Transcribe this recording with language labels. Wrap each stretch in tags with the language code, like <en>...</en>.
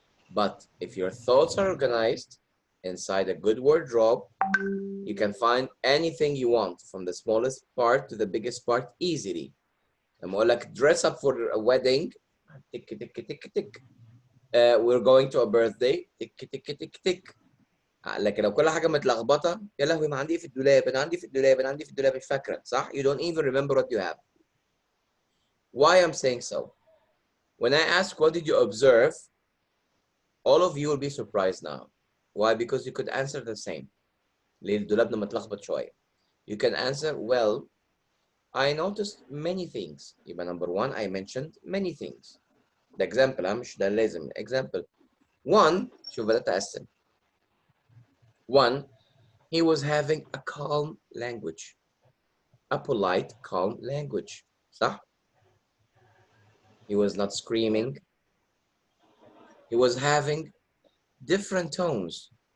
<en>But if your thoughts are organized inside a good wardrobe, you can find anything you want from the smallest part to the biggest part easily.</en> <ar>لما أقول لك</ar> <en>dress up for a wedding, tick, tick, tick, tick. We're going to a birthday, tick, tick, tick, tick.</en> <ar>لكن لو كل حاجة متلخبطة, يا لهوي ما عندي إيه في الدولاب, أنا عندي في الدولاب, أنا عندي في الدولاب, مش فاكرة, صح?</ar> <en>You don't even remember what you have. Why I'm saying so? When I ask what did you observe, all of you will be surprised now. Why? Because you could answer the same.</en> <ar>ليه الدولاب متلخبط شوية.</ar> <en>You can answer, well, I noticed many things. يبقى number one, I mentioned many things. The example,</en> <ar>مش ده لازم.</ar> <en>Example.</en> <ar>One, شوف بدأت أقسم.</ar> <en>One, he was having a calm language. A polite, calm language. صح? He was not screaming. He was having different tones.</en>